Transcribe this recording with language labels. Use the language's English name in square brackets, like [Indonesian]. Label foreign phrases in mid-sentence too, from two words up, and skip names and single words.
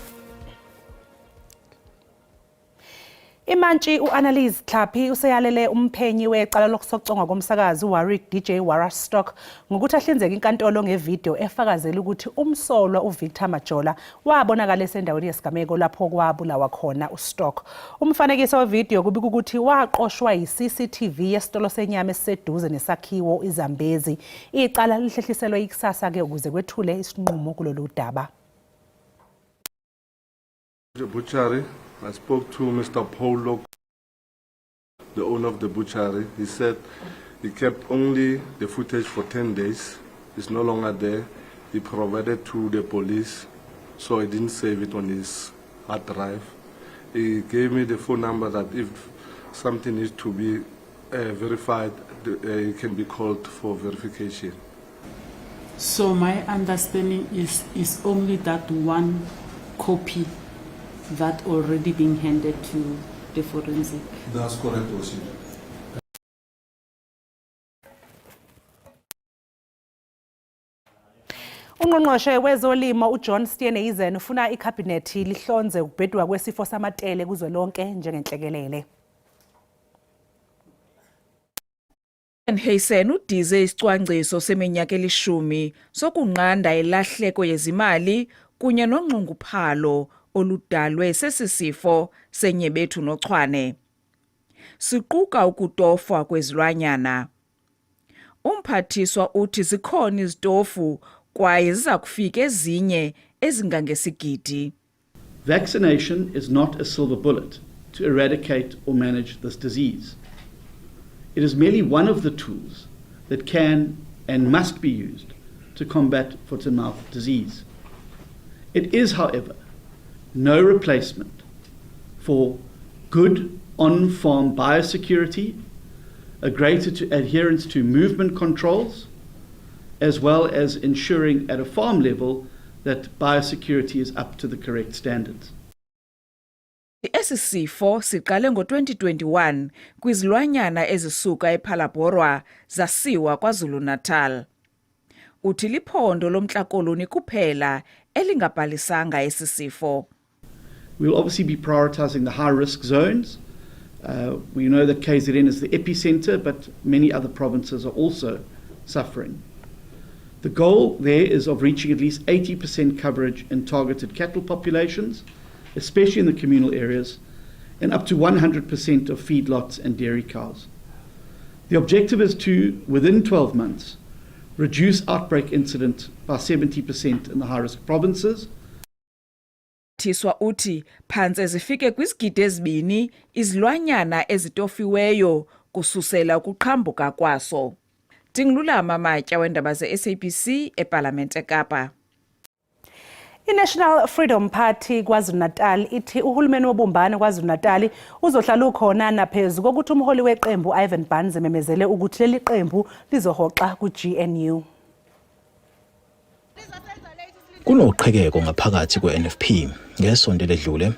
[Zulu] Imantshi uAnnalise Tlhapi useyalele umphenyi weqala lokusocongwa komsakazi Warwick DJ Warastock ngokuthi ahlinzeke inkantolo ngevideo efakazela ukuthi umsolwa uVictor Majola wabonakala esendaweni yesigameko lapho kwabulawa khona uStock. Umfanekiso wevideo kubika ukuthi waqoshwa yiCCTV yesitolo senyama esiseduze nesakhiwo iZambezi. Icala lihlehliselwe ikusasa ke ukuze kwethule isinqumo kulolu daba. [English] The butchery. I spoke to Mr. Paul Lok, the owner of the butchery. He said he kept only the footage for 10 days. It's no longer there. He provided to the police, so he didn't save it on his hard drive. He gave me the phone number that if something needs to be verified, it can be called for verification. So my understanding is only that one copy that already being handed to the forensic. That's correct, Osi. [Zulu] Ungqongqoshe wezolimo uJohn Steenhuisen ufuna ikhabhinethi lihlonze ukubhedwa kwesifo samatele kuzwelonke njengenhlekelele. [Xhosa] Steenhuisen udize isicwangciso seminyaka elishumi sokunqanda ilahleko yezimali kunye nonxunguphalo oludalwe sesisifo senyebethu nochwane. Siquka ukutofwa kwezilwanyana. Umphathiswa uthi zikhona izitofu kwaye ziza kufika ezinye ezingangesigidi. [English] Vaccination is not a silver bullet to eradicate or manage this disease. It is merely one of the tools that can and must be used to combat foot-and-mouth disease. It is, however, no replacement for good on-farm biosecurity, a greater adherence to movement controls, as well as ensuring at a farm level that biosecurity is up to the correct standards. [Xhosa] Esi sifo siqale ngo-2021 kwizilwanyana ezisuka ePhalaborwa zasiwa KwaZulu-Natal. Uthi liphondo lomntla-koloni kuphela elingabhalisanga esi sifo. [English] We'll obviously be prioritizing the high-risk zones. We know that KZN is the epicenter, but many other provinces are also suffering. The goal there is of reaching at least 80% coverage in targeted cattle populations, especially in the communal areas, and up to 100% of feedlots and dairy cows. The objective is to, within 12 months, reduce outbreak incident by 70% in the high-risk provinces. [Xhosa] Tiswa uthi phantse zifike kwizigidi ezibini izilwanyana ezitofiweyo kususela ukuqhambuka kwaso. Tingilulama Matya wendaba ze-SABC eParlamente eKapa. [Zulu] I-National Freedom Party KwaZulu-Natal ithi uhulumeni wobumbano KwaZulu-Natal uzohlala ukhona naphezu kokuthi umholi weqembu Ivan Barnes ememezele ukuthi leli qembu lizohoxa ku-GNU. Kunoqhekeko ngaphakathi kwe-NFP ngesonto ledlule.